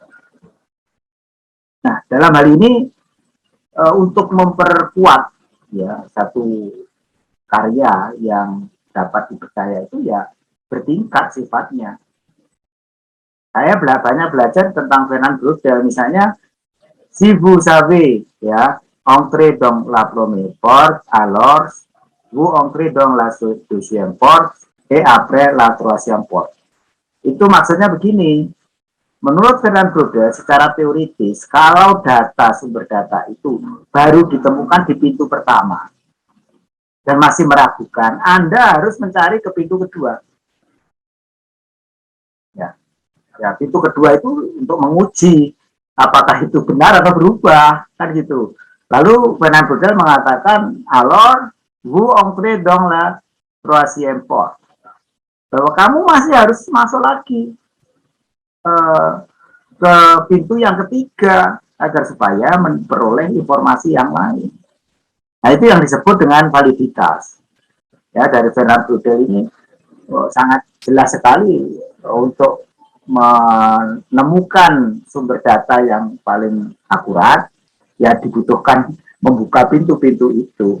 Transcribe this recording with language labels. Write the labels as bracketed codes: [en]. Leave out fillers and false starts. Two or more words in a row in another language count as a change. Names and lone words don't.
[id] Nah, dalam hal ini untuk memperkuat ya satu karya yang dapat dipercaya itu ya bertingkat sifatnya. Saya banyak belajar tentang Fernand Braudel, misalnya [fr] si vous savez ya, entrez dans la première porte, alors vous entrez dans la deuxième porte et après la troisième porte. [id] Itu maksudnya begini, menurut Fernand Braudel secara teoritis, kalau data sumber data itu baru ditemukan di pintu pertama dan masih meragukan, Anda harus mencari ke pintu kedua. Ya, pintu kedua itu untuk menguji apakah itu benar atau berubah, kan gitu. Lalu Fernand Braudel mengatakan, [fr] alors vous entrez dans la troisième porte, [id] bahwa kamu masih harus masuk lagi ke pintu yang ketiga agar supaya memperoleh informasi yang lain. Nah, itu yang disebut dengan validitas. Ya, dari Fernand Braudel ini sangat jelas sekali untuk menemukan sumber data yang paling akurat, ya dibutuhkan membuka pintu-pintu itu.